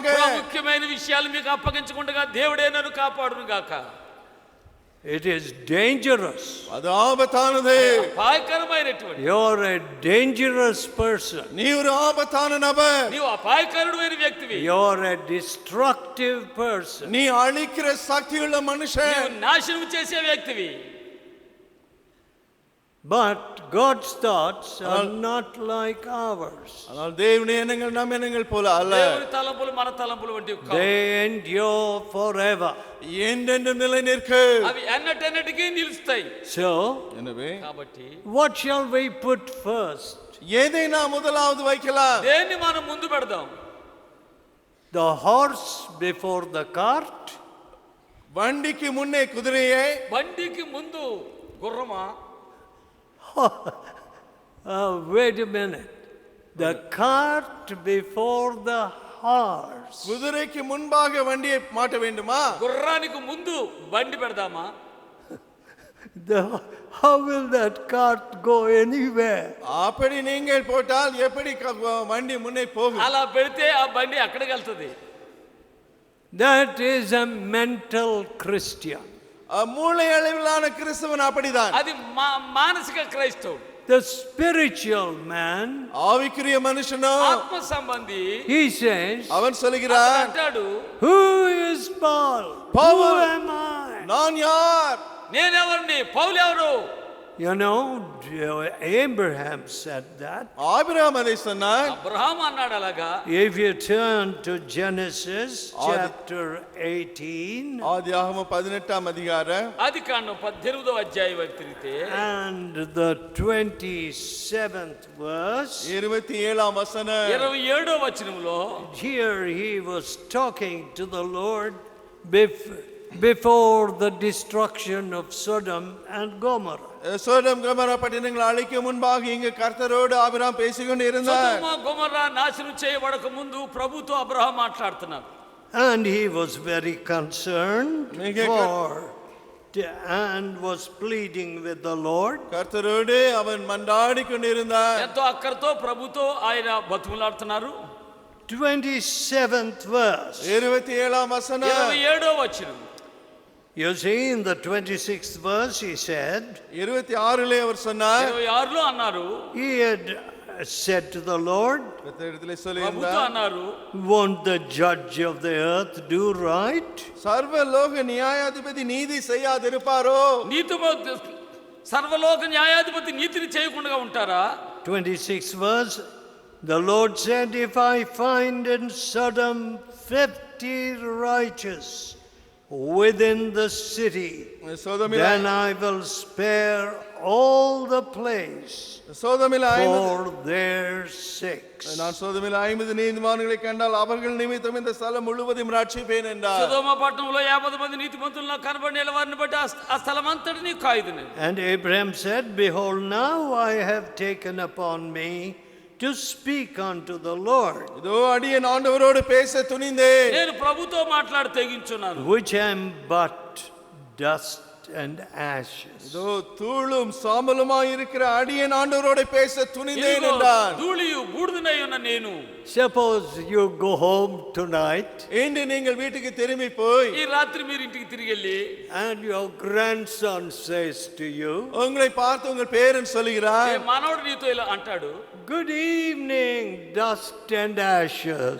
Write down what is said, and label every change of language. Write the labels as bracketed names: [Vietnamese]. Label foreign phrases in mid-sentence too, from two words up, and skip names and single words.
[Telugu] ముఖ్యమైన విషయాలు మీకు అప్పగించకుండా దేవుడే నన్ను కాపాడును గాక. [English] It is dangerous. [Tamil] அது ஆபத்தானது. [Telugu] అపాయకరమైనటువంటి. [English] You are a dangerous person. [Tamil] நீ ஒரு ஆபத்தான நபர். [Telugu] నీవు అపాయకరుడైన వ్యక్తివి. [English] You are a destructive person. [Tamil] நீ அழிக்கிற சக்தியுள்ள மனுஷன். [Telugu] నీవు నాశనం చేసే వ్యక్తివి. [English] But God's thoughts are not like ours. [Tamil] ஆனால் தேவனுடைய எண்ணங்கள் நம் எண்ணங்கள் போல அல்ல. [Telugu] దేవుని తలంపులు మన తలంపులు వంటివి కావు. [English] They endure forever. [Tamil] என்றென்றும் நிலை நிற்கும். [Telugu] అవి ఎన్నటెన్నటికీ నిలుస్తాయి. [English] So, [Tamil] எனவே [Telugu] కాబట్టి [English] what shall we put first? [Tamil] எதை நாம் முதலாவது வைக்கலாம்? [Telugu] దేన్ని మనం ముందు పెడదాం? [English] The horse before the cart? [Tamil] வண்டிக்கு முன்னே குதிரையை, [Telugu] బండికి ముందు గుర్రమా? [English] Wait a minute. The cart before the horse. [Tamil] குதிரைக்கு முன்பாக வண்டியை மாட்ட வேண்டுமா? [Telugu] గుర్రానికి ముందు బండి పెడదామా? [English] How will that cart go anywhere? [Tamil] அப்படி நீங்கள் போட்டால் எப்படி வண்டி முன்னே போகும்? [Telugu] అలా పెడితే ఆ బండి అక్కడికి వెళ్తుంది. [English] That is a mental Christian. [Tamil] மூளை அளவிலான கிறிஸ்தவன் அப்படிதான். [Telugu] అది మానసిక క్రైస్తవుడు. [English] The spiritual man, [Tamil] ஆவிக்குரிய மனுஷனோ [Telugu] ఆత్మ సంబంధి [English] he says, [Tamil] அவன் சொல்கிறான், [Telugu] అంటాడు, [English] who is Paul? Paul. Who am I? [Tamil] நான் யார்? [Telugu] నేనెవరిని? పౌలు ఎవరు? [English] You know, Abraham said that. [Tamil] ஆபிரகாம் அதை சொன்னான். [Telugu] అబ్రహాం అన్నాడు అలాగా. [English] If you turn to Genesis chapter 18 [Tamil] ஆதியாகமம் 18ஆம் அதிகாரம் [Telugu] ఆది కాండం 18వ అధ్యాయం వైపు తిరిగితే [English] and the 27th verse, [Tamil] 27ஆம் வசனம், [Telugu] 27వ వచనంలో [English] here he was talking to the Lord before the destruction of Sodom and Gomorrah. [Tamil] சோதோம் கொமோரா பட்டணங்களை அழிக்கும் முன்பாக இங்கு கர்த்தரோடு ஆபிரகாம் பேசிக்கொண்டு இருந்தார். [Telugu] సొదొమ గొమొర్రా నాశనం చేయబడక ముందు ప్రభుతో అబ్రహాం మాట్లాడుతున్నారు. [English] And he was very concerned and was pleading with the Lord. [Tamil] கர்த்தரோடு அவன் மன்றாடி கொண்டிருந்தார். [Telugu] ఎంతో అక్కరతో ప్రభుతో ఆయన బతుకులాడుతున్నారు. [English] 27th verse. [Tamil] 27ஆம் வசனம், [Telugu] 27వ వచనం. [English] You see, in the 26th verse, he said, [Tamil] 26லே அவர் சொன்னார், [Telugu] 26లో అన్నారు, [English] he had said to the Lord, [Tamil] கர்த்தரிடத்திலே [Telugu] ప్రభుతో [Tamil] சொல்லியிருந்தார், [Telugu] అన్నారు, [English] won't the judge of the earth do right? [Tamil] சர்வலோக நியாயாதிபதி நீதி செய்யாதிருப்பாரோ? [Telugu] సర్వలోక న్యాయాధిపతి నీతిని చేయకుండా ఉంటారా? [English] 26th verse, the Lord said, if I find in Sodom 50 righteous within the city, then I will spare all the place for their sakes. [Tamil] நான் சோதோமில் 50 நீதிமான்களை கண்டால் அவர்கள் நிமித்தம் இந்த ஸ்தலம் முழுவதும் ரட்சிப்பேன் என்றார். [Telugu] సొదొమ పట్టణంలో 50 మంది నీతిమంతులను కనబడిన వారిని బట్టి ఆ స్థలం అంతటిని కాయుదును. [English] And Abraham said, behold, now I have taken upon me to speak unto the Lord, [Tamil] இதோ அடியேன் ஆண்டவரோடு பேச துணிந்தேன், [Telugu] నేను ప్రభుతో మాట్లాడి తెగించున్నాను, [English] which am but dust and ashes. [Tamil] இதோ தூளும் சாம்பலுமாய் இருக்கிற அடியேன் ஆண்டவரோடு பேச துணிந்தேன் [Telugu] ఇదిగో [Tamil] என்றார். [Telugu] ధూళియు బూడిదనై ఉన్న నేను. [English] Suppose you go home tonight [Tamil] இன்று நீங்கள் வீட்டுக்கு திரும்பி போய் [Telugu] ఈ రాత్రి మీరు ఇంటికి తిరిగి వెళ్ళి [English] and your grandson says to you, [Tamil] உங்களை பார்த்து உங்கள் பேரன் சொல்கிறார், [Telugu] మనవడు నీతో ఇలా అంటాడు, [English] good evening, dust and ashes.